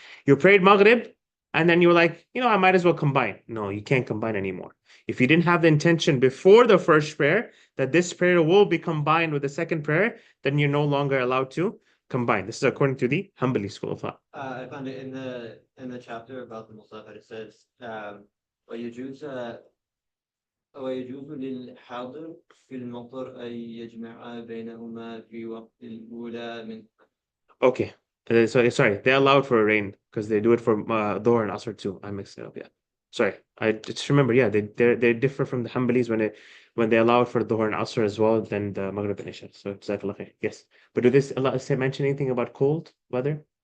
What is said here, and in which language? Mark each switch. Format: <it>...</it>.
<en>You prayed Maghrib and then you were like, I might as well combine. No, you can't combine anymore. If you didn't have the intention before the first prayer that this prayer will be combined with the second prayer, then you're no longer allowed to combine. This is according to the Hanbali school of thought. I found it in the chapter about the Musafir. It says,</en> <ar>ويجوز ويجوز للحاضر في المطر أن يجمع بينهما في وقت الأولى من.</ar> <en>Okay. So sorry, they allowed for rain because they do it for Dhuhr and Asr too. I mixed it up. Yeah. Sorry. I just remember, yeah, they differ from the Hanbalis when they allow it for Dhuhr and Asr as well than the Maghrib and Isha. So Jazakallah khair. Yes. But do this Allah say mention anything about cold weather?</en>